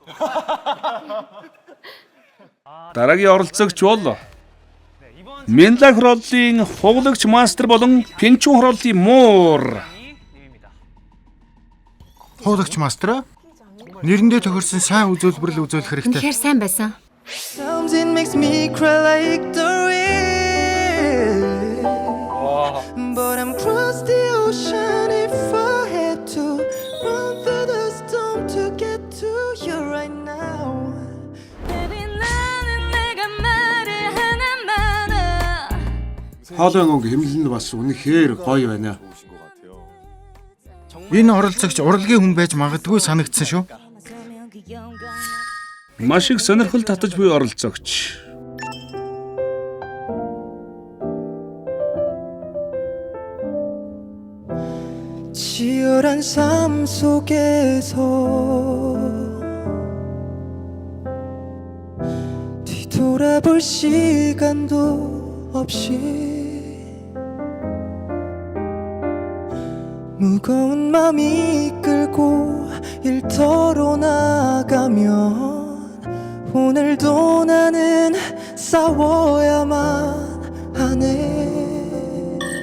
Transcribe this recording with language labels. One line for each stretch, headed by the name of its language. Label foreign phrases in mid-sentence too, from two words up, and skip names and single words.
Mongolian: Дараагийн оролцогч бол Менлаг хорооллын хуглагч мастер болон Пинчун хорооллын муур. Хуулагч мастер нэрэндээ тохирсон сайн үзүүлбэрл үзүүлэх хэрэгтэй. Үнэхээр сайн байсан.
English: Sometimes it makes me cry like the rain. But I'm across the ocean if I had to run through the storm to get to you right now. Baby,
Korean: 나는 내가 말을 하나만 해.
Mongolian: Хоолойн өнгө хэмлэл нь бас үнэхээр гоё байна. Энэ оролцогч урлагийн хүн байж магадгүй санагдсан шүү. Маш их сонирхол татаж буй оролцогч.
Korean: 치열한 삶 속에서 뒤돌아볼 시간도 없이 무거운 맘 이끌고 일터로 나가면 오늘도 나는 싸워야만 하네.